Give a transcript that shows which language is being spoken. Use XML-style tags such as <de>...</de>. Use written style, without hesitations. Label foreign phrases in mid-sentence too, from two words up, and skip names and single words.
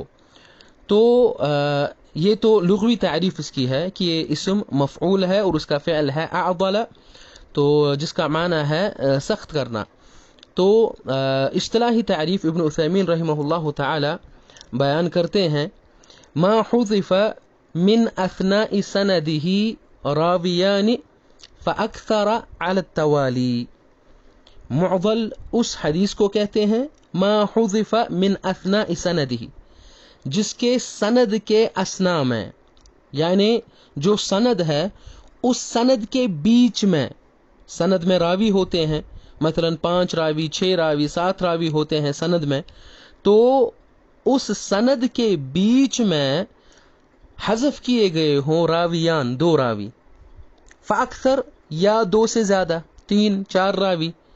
<ur>تو یہ تو لغوی تعریف اس کی ہے کہ یہ اسم مفعول ہے اور اس کا فعل ہے اعضل، تو جس کا معنی ہے سخت کرنا. تو اصطلاحی تعریف ابن عثیمین</ur> <ar>رحمہ اللہ تعالی</ar> <ur>بیان کرتے ہیں:</ur> <ar>ما حذف من اثناء سنده راویان فاکثر علی التوالی.</ar> <ur>معضل اس حدیث کو کہتے ہیں</ur> <ar>ما حذف من اثناء سنده،</ar> <ur>جس کے سند کے اثناء میں، یعنی جو سند ہے اس سند کے بیچ میں، سند میں راوی ہوتے ہیں، مثلا 5 راوی، 6 راوی، 7 راوی ہوتے ہیں سند میں. تو اس سند کے بیچ میں حذف کیے گئے ہوں راویان، 2 راوی، فاکثر یا 2 سے زیادہ، 3 4 راوی.</ur>